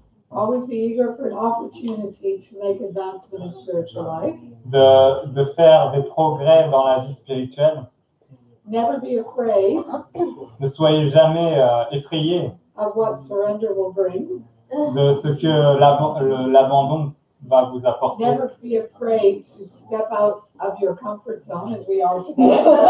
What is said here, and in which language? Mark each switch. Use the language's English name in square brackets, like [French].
[English] Always be eager for an opportunity to make advancement in spiritual life. [French] De faire des progrès dans la vie spirituelle. [English] Never be afraid [French] Ne soyez jamais effrayés [English] of what surrender will bring. [French] de ce que l'abandon va vous apporter. [English] Never be afraid to step out of your comfort zone as we are today.